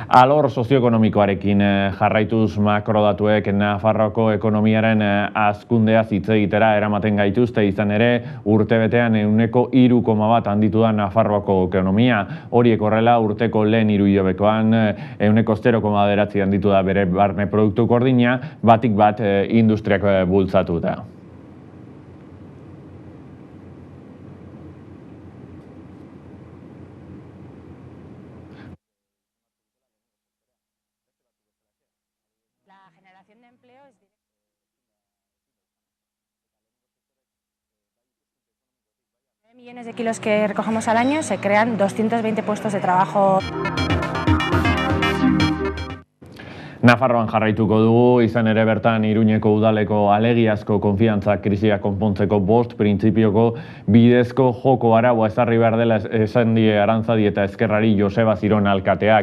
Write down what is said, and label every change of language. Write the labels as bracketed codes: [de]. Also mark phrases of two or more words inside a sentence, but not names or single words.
[eu] Alor sozioekonomikoarekin jarraituz makrodatuek Nafarroako ekonomiaren hazkundeaz hitz egitera eramaten gaituzte, izan ere urtebetean 3,1 handitu da Nafarroako ekonomia. Horiek horrela urteko lehen hiruhilekoan 0,9 handitu da bere barne produktu gordina, batik bat industriak bultzatuta. [es] De empleo es millones de kilos que recogemos al año, se crean 220 puestos de trabajo. [eu] Nafarroan jarraituko dugu, izan ere bertan Iruñeko udaleko alegiazko konfiantza krisia konpontzeko 5 printzipioko bidezko joko araua ezarri behar dela esan die Arantzadi eta Ezkerrari Joseba Ziron alkateak.